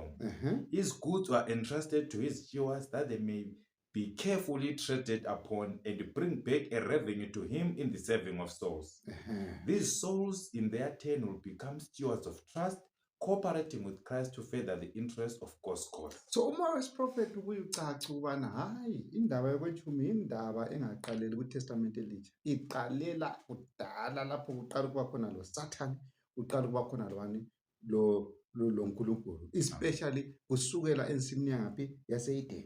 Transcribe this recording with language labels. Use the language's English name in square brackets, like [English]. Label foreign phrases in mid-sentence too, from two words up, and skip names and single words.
[English] His goods were entrusted to his stewards that they may be carefully treated upon and bring back a revenue to him in the saving of souls. These souls in their turn will become stewards of trust, cooperating with Christ to further the interest of God's cause. [North Ndebele] So umoya wesiprofethi uyicaca ubana hayi indaba yokwetshumi indaba engaqaleli kuTestament elitsha, iqalela kudala lapho kuqala kuba khona lo Satan, kuqala kuba khona lwani lo uNkulunkulu, especially kusukela ensimini yangaphi yase-Eden.